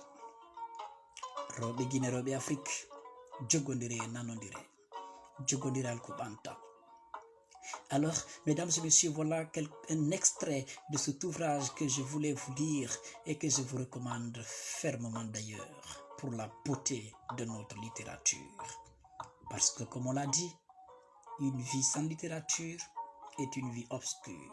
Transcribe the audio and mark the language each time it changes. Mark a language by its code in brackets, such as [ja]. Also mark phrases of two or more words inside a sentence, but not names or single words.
[ff] Rewɓe Guinée, rewɓe Afrique, jogodire e nanodire, jogodiral ko ɓanta. [fr] Alors, mesdames et messieurs, voilà un extrait de cet ouvrage que je voulais vous lire et que je vous recommande fermement d'ailleurs pour la beauté de notre littérature. Parce que, comme on l'a dit, une vie sans littérature est une vie obscure.